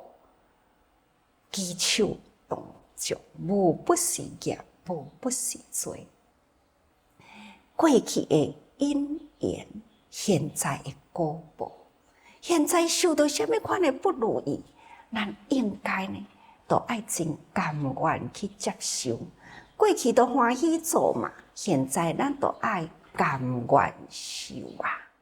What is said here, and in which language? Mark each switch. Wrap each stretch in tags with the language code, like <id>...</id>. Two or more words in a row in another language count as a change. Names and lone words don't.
<nan>举手动作，无不是业，无不是罪。过去的因缘，现在的果报，现在受到什么款的不如意？咱应该呢，都爱真甘愿去接受。过去都欢喜做嘛，现在咱都爱甘愿受啊。</nan>